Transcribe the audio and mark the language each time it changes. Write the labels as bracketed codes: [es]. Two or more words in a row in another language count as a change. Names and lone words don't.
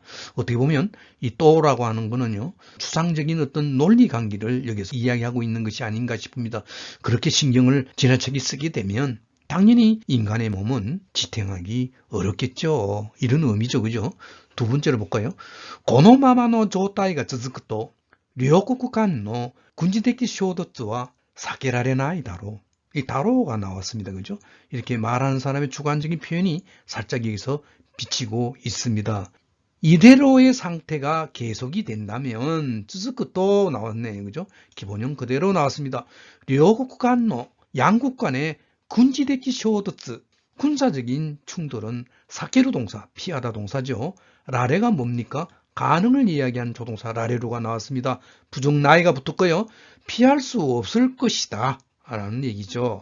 [ko] 어떻게 보면 이 또라고 하는 거는요 추상적인 어떤 논리 관계를 여기서 이야기하고 있는 것이 아닌가 싶습니다. 그렇게 신경을 지나치게 쓰게 되면 당연히 인간의 몸은 지탱하기 어렵겠죠. 이런 의미죠. 그죠? 두 번째로 볼까요? [ja] このままの状態が続くと両国間の軍事的衝突は避けられないだろう. [ko] 이 다로가 나왔습니다. 그죠? 이렇게 말하는 사람의 주관적인 표현이 살짝 여기서 비치고 있습니다. 이대로의 상태가 계속이 된다면 쯔즈크도 나왔네요. 그죠? 기본형 그대로 나왔습니다. [ja] 両国間の [ko] 양국 간의 [ja] 軍事的衝突 [ko] 군사적인 충돌은 사케루 동사, 피하다 동사죠. 라레가 뭡니까? 가능을 이야기하는 조동사 라레루가 나왔습니다. 부정 나이가 붙었고요. 피할 수 없을 것이다 라는 얘기죠.